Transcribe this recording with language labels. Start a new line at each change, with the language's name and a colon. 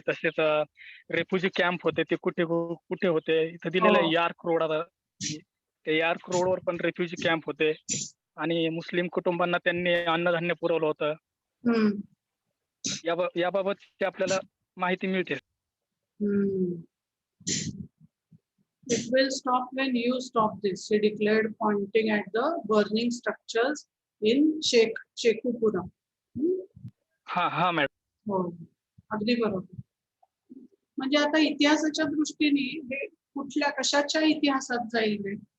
Marathi: तसेच refugee camp होते ते कुठे होते, इथं दिलेलं आहे यार्क रोड. ते यार्क रोडवर पण रेफ्युजी कॅम्प होते आणि मुस्लिम कुटुंबांना त्यांनी अन्नधान्य पुरवलं होतं. याबाबत आपल्याला माहिती मिळते.
English: It will stop when you stop this, he declared, pointing at the burning structures in Shekhupura.
Marathi: हा मॅडम. हो अगदी बरोबर. म्हणजे आता इतिहासाच्या दृष्टीने हे कशाच्या इतिहासात जाईल हे?